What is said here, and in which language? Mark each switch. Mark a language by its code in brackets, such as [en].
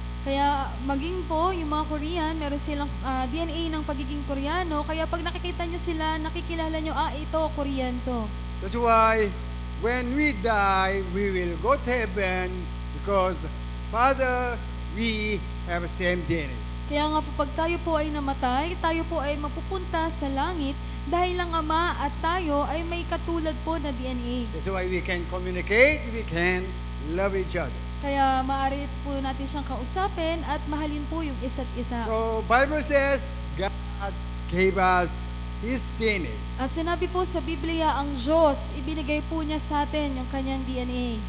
[tl] Kaya maging po, yung mga Korean, meron silang DNA ng pagiging Koreano. Kaya pag nakikita nyo sila, nakikilala nyo, ito, Korean to. [en] That's why when we die, we will go to heaven because Father, we have same DNA. [tl] Kaya nga po, pag tayo po ay namatay, tayo po ay mapupunta sa langit dahil lang Ama at tayo ay may katulad po na DNA. [en] That's why we can communicate, we can love each other. [tl] Kaya maaari po natin siyang kausapin at mahalin po yung isa't isa. [en] So Bible says God gave us His DNA. [tl] At sinabi po sa Biblia, ang Diyos, ibinigay po niya sa atin yung kanyang DNA.